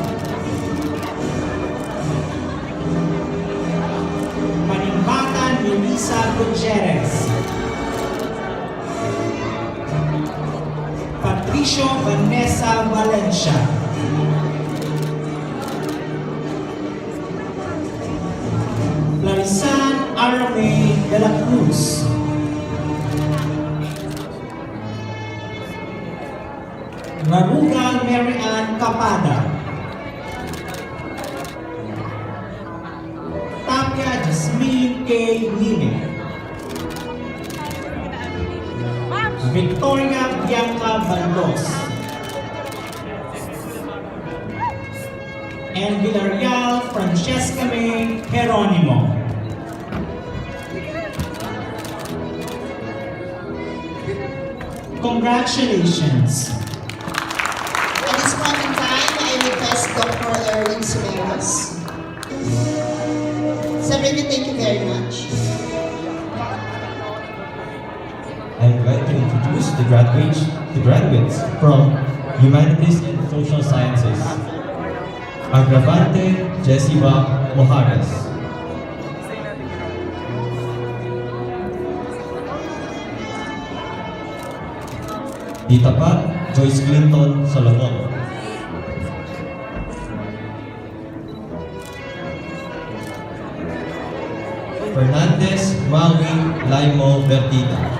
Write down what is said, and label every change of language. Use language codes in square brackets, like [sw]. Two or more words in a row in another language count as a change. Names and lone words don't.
[en] Panimbatan Yulisa Gutierrez. Patricio Vanessa Valencia. Clarisan Arame de la Cruz. Marugal Mary Ann Capada. Tapia Jasmine K. Nime. Victoria Bianca Baldos. And Villarreal Francesca May Geronimo. Congratulations. At this point in time, I request Dr. Erwin Sumeros. Sabrina, thank you very much. I'd like to introduce the graduates from Humanities and Social Sciences. Agravante Jessica Mojares. Ditapa Joyce Clinton Solomon. Fernandez Maui Laimo Bertita.